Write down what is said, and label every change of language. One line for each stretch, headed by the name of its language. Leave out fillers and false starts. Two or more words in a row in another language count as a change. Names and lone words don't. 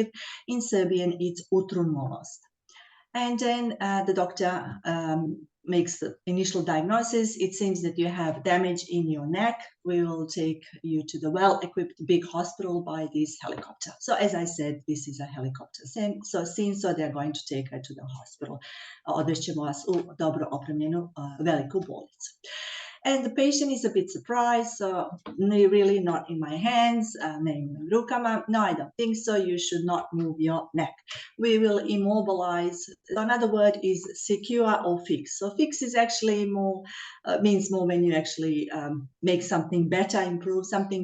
English: In Serbian, it's utrunmolost. And then the doctor makes the initial diagnosis. It seems that you have damage in your neck. We will take you to the well-equipped big hospital by this helicopter. So as I said, this is a helicopter scene. So they're going to take her to the hospital.
Serbian: Odvešćemo vas u dobro opremljenu veliku bolnicu.
English: And the patient is a bit surprised, so really not in my hands, rukama. No, I don't think so. You should not move your neck. We will immobilize. Another word is secure or fix. So fix is actually more, means more when you actually make something better, improve something.